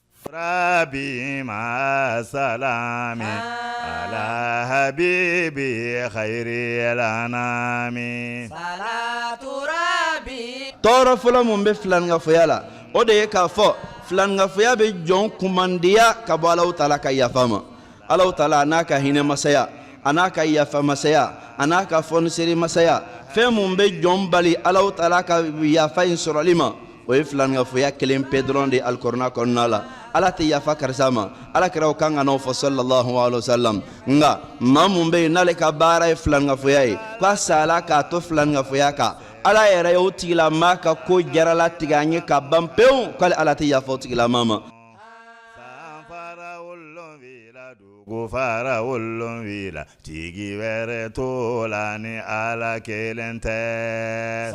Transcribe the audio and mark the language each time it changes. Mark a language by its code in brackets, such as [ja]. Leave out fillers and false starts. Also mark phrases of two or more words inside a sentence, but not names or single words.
[ar] ربي مع السلام على حبيبي خير الأنام صلاة ربي [bm] tɔɔrɔ fɔlɔ mun bɛ filanikafoya la o de ye k'a fɔ filanikafoya bɛ jɔn kumandiya ka bɔ Alahu Taala ka yafa ma. Alahu Taala a n'a ka hinɛ masaya a n'a ka yafa masaya a n'a ka fɔniseri masaya fɛn mun bɛ jɔn bali Alahu Taala ka yafa in sɔrɔli ma o ye filanikafoya kelen pe dɔrɔn de alikɔrɔna kɔnɔna la. Ala tɛ yafa karisa ma alakiraw kan ka n'o fɔ [ar] صلى الله عليه وسلم [bm] nka maa mun bɛ yen n'ale ka baara ye filanikafoya ye k'a sala k'a to filanikafoya kan Ala yɛrɛ y'o tigilamaa ka ko jaralatigɛ an ye ka ban pewu k'ale Ala tɛ yafa o tigilamaa ma. Gufara wolon wila tigi wɛrɛ to la ni Ala kelen tɛ.